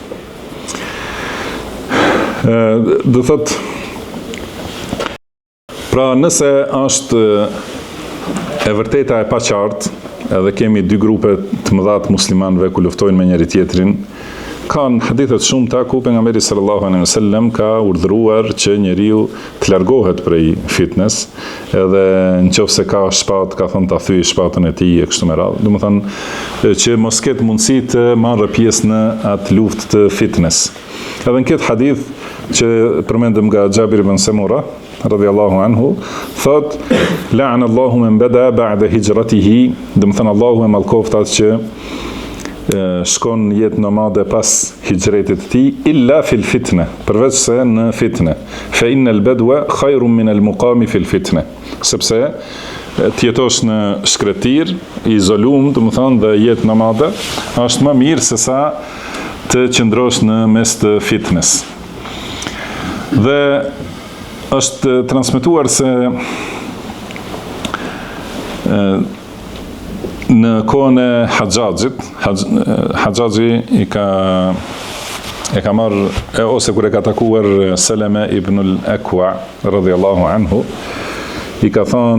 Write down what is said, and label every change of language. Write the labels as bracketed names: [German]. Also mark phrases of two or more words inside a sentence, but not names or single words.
[Albanian] Do thotë, pra Pra nëse është e vërteta e paqartë, edhe kemi dy grupe të mëdha të muslimanëve ku luftojnë me njëri tjetrin, kanë hadithet shumëta ku pejgamberi [Arabic] صلى الله عليه وسلم [Albanian] ka urdhëruar që njeriu të largohet prej fitnes, edhe nëse ka shpatë, ka thënë ta thyej shpatën e tij e kështu me radhë. Domethënë që mos ketë mundësi të marrë pjesë në atë luftë të fitnes. Edhe në këtë hadith që përmendëm nga Xhabir ibn Samura [Arabic] رضي الله عنه, [Albanian] thot [Arabic] لعن الله من بدا بعد هجرته, [Albanian] domethënë Allahu e mallkoft atë që shkon jetë nomade pas hijretit të tij, [Arabic] إلا في الفتنة, [Albanian] përveç se në fitne. [Arabic] فإن البدو خير من المقام في الفتنة. [Albanian] Sepse të jetosh në shkretir, i izolum, domethënë dhe jetë nomade, është më mirë se sa të qëndrosh në mes të fitnes. Dhe është transmetuar se në kohën e Haxhaxhit, Haxhaxhi e ka marrë ose kur e ka takuar Seleme ibn al-Akwa [Arabic] رضي الله عنه, [Albanian] i ka